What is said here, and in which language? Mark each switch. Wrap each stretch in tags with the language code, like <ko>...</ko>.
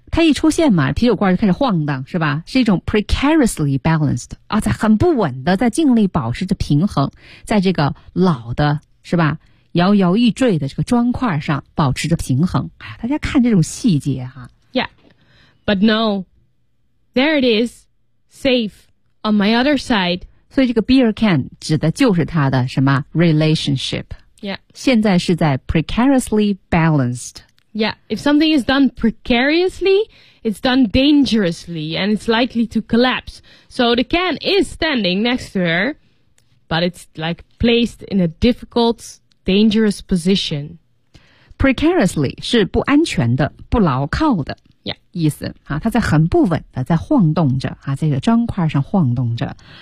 <zh>它一出现嘛，啤酒罐就开始晃荡，是吧？是一种</zh> <en>precariously balanced</en> <zh>啊，在很不稳的，在尽力保持着平衡，在这个老的，是吧？摇摇欲坠的这个砖块上保持着平衡。哎，大家看这种细节哈、啊。</zh> <en>Yeah, but no, there it is, safe on my other side.</en> <zh>所以这个 beer can 指的就是它的什么 relationship？</zh> <en>Yeah. Yeah.</en> <zh>现在是在</zh> <en>precariously balanced. Yeah, if something is done precariously, it's done dangerously, and it's likely to collapse. So the can is standing next to her, but it's like placed in a difficult, dangerous position.</en> <zh>Precariously 是不安全的，不牢靠的。意思啊，它在很不稳的在晃动着啊，在这个砖块上晃动着。</zh>